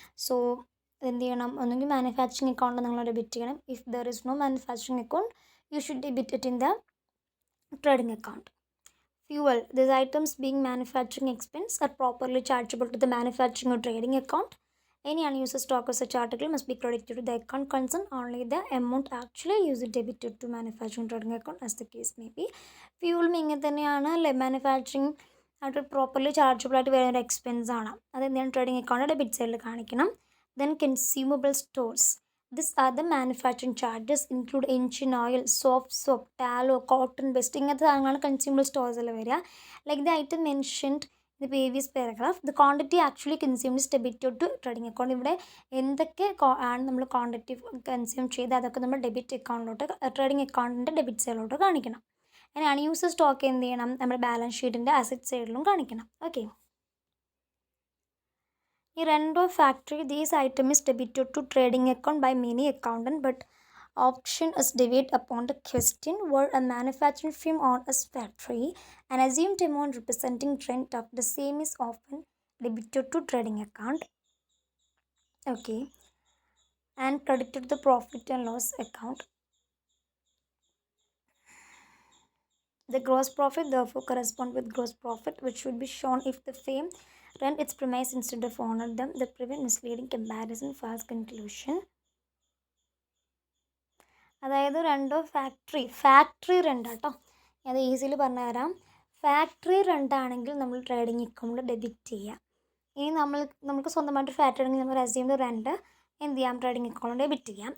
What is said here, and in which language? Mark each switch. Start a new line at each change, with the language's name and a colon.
Malayalam: So എന്ത് ചെയ്യണം? ഒന്നെങ്കിൽ മാനുഫാക്ചറിങ് അക്കൗണ്ട് നിങ്ങൾ ഡെബിറ്റ് ചെയ്യണം.
English: If there is no manufacturing account you should debit it in the trading account. Fuel. These items being manufacturing expense are properly chargeable to the manufacturing or trading account. Any unused stock of such article must be credited to the account concerned. Only the amount actually used debited to manufacturing trading account as the case may be.
Malayalam: Fuel ഇങ്ങനെ തന്നെയാണ് അല്ലേ? Manufacturing ആയിട്ട് properly chargeable ആയിട്ട് വരുന്ന ഒരു expense ആണ്. അതെന്താണ്? Trading account debit സൈഡിൽ കാണിക്കണം.
English: Then consumable stores. These are the manufacturing charges include engine oil, soap, tallow, cotton waste.
Malayalam: ഇങ്ങനത്തെ സാധനങ്ങളാണ് കൺസ്യൂമബിൾ സ്റ്റോഴ്സിൽ വരിക.
English: Like the item mentioned in the previous paragraph, the quantity actually consumed is debited to trading account.
Malayalam: ഇവിടെ എന്തൊക്കെ ആണ് നമ്മൾ quantity consume ചെയ്ത് അതൊക്കെ നമ്മൾ ഡെബിറ്റ് അക്കൗണ്ടിലോട്ട്, ട്രേഡിംഗ് അക്കൗണ്ടിൻ്റെ ഡെബിറ്റ് സൈഡിലോട്ട് കാണിക്കണം. അങ്ങനെ അൺയൂസ്ഡ് സ്റ്റോക്ക് എന്ത് ചെയ്യണം? നമ്മുടെ ബാലൻസ് ഷീറ്റിൻ്റെ അസറ്റ് സൈഡിലും കാണിക്കണം. ഓക്കെ.
English: ഈ രണ്ടോ factory, these item is debited to trading account by many accountant, but option is deviate upon the question where a manufacturing firm or a factory an assumed amount representing rent of the same is often debited to trading account, okay, and credited to the profit and loss account. The gross profit therefore correspond with gross profit, which should be shown if the firm rent its premise instead of honor them. The prevent misleading comparison, false conclusion.
Malayalam: അതായത് രണ്ടോ factory rent കേട്ടോ, അത് ഈസിയിൽ പറഞ്ഞു തരാം. Factory റെൻ്റാണെങ്കിൽ നമ്മൾ trading അക്കൗണ്ടിൽ debit ചെയ്യാം. ഇനി നമുക്ക് സ്വന്തമായിട്ട് ഫാക്ടറി ആണെങ്കിൽ നമ്മൾ അസ്യൂം റെൻ്റ് എന്ത് ചെയ്യാം, ട്രേഡിംഗ് അക്കൗണ്ടിൽ ഡെബിറ്റ് ചെയ്യാം.